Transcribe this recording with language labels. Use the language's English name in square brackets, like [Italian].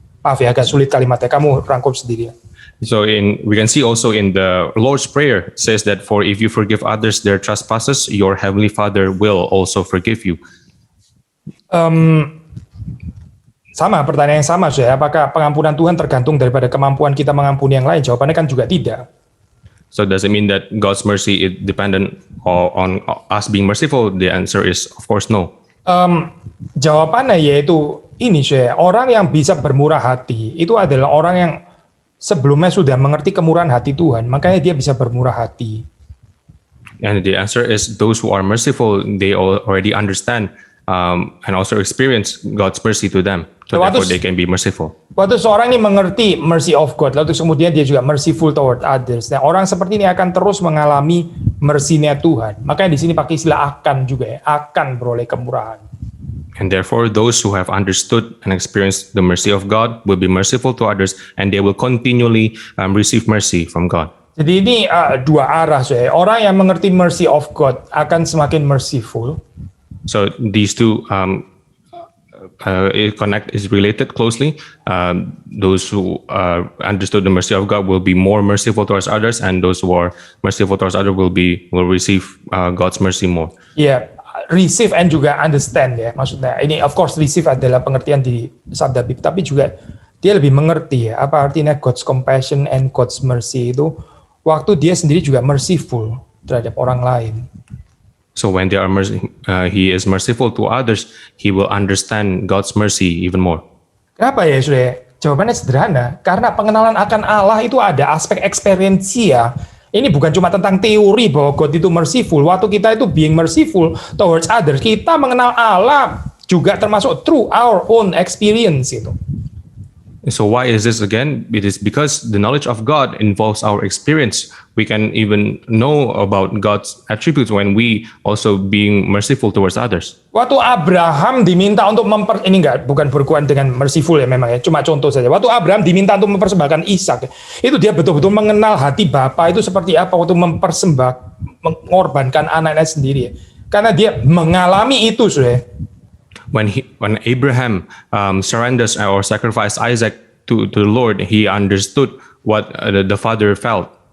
[Indonesian] Maaf ya agak sulit kalimatnya, kamu rangkum sendiri ya. [English] So we can see also in the Lord's Prayer says that for if you forgive others their trespasses, your heavenly Father will also forgive you. [Indonesian] Sama, pertanyaan yang sama apakah pengampunan Tuhan tergantung daripada kemampuan kita mengampuni yang lain? Jawabannya kan juga tidak. [English] So does it mean that God's mercy is dependent on us being merciful? The answer is of course no. [Indonesian] Jawabannya yaitu ini orang yang bisa bermurah hati itu adalah orang yang sebelumnya sudah mengerti kemurahan hati Tuhan, makanya dia bisa bermurah hati. [English] And the answer is those who are merciful, they already understand and also experience God's mercy to them, so therefore they can be merciful. [Indonesian] Waktu seorang ini mengerti [English] mercy of God, [Indonesian] lalu kemudian dia juga merciful toward others. Nah, orang seperti ini akan terus mengalami mercy-nya Tuhan. Makanya di sini pakai istilah akan juga ya, akan beroleh kemurahan. [English] And therefore, those who have understood and experienced the mercy of God will be merciful to others, and they will continually receive mercy from God. [Indonesian] Jadi ini dua arah, saudara. Orang yang mengerti [English] mercy of God [Indonesian] akan semakin merciful. [English] So these two is related closely. Those who understood the mercy of God will be more merciful towards others, and those who are merciful towards others will receive God's mercy more. [Indonesian] Ya, receive and juga understand ya. Maksudnya ini of course receive adalah pengertian di sabda Bib, tapi juga dia lebih mengerti ya apa artinya [English] God's compassion and God's mercy [Indonesian] itu waktu dia sendiri juga merciful terhadap orang lain. [English] So when he is merciful to others, he will understand God's mercy even more. [Indonesian] Kenapa ya, saudara? Jawabannya sederhana, karena pengenalan akan Allah itu ada aspek eksperiensia. Ini bukan cuma tentang teori bahwa God itu merciful. Waktu kita itu [English] being merciful towards others, [Indonesian] kita mengenal Allah juga termasuk [English] through our own experience [Indonesian] itu. [English] So why is this again? It is because the knowledge of God involves our experience. We can even know about God's attributes when we also being merciful towards others. [Indonesian] Waktu Abraham diminta untuk ini bukan berhubungan dengan merciful ya memang ya, cuma contoh saja. Waktu Abraham diminta untuk mempersembahkan Ishak, itu dia betul-betul mengenal hati Bapa itu seperti apa waktu mengorbankan anaknya sendiri ya. Karena dia mengalami itu, saudara. [English] When Abraham surrenders or sacrificed Isaac to the Lord, he understood what the father felt.